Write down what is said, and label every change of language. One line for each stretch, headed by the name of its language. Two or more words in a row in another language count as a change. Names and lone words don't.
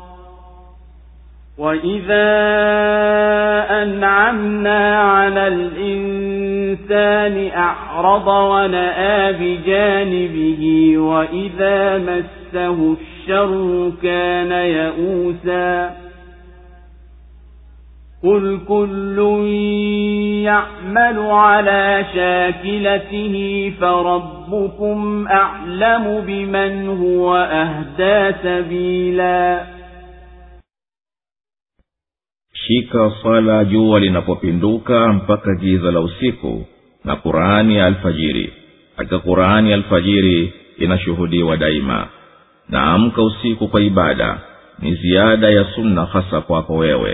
Arabic: وإذا أنعمنا على الإنسان أعرض ونأى بجانبه وإذا مسه الشر كان يئوسا قل كل يعمل على شاكلته فربكم أعلم بمن هو أهدى سبيلا.
Swahili: Shika sala jua linapopinduka mpaka giza la usiku, na Qur'ani ya alfajiri. Hakika Qur'ani ya alfajiri inashuhudiwa daima. Na amka usiku kwa ibada, ni ziada ya sunna hasa kwako wewe.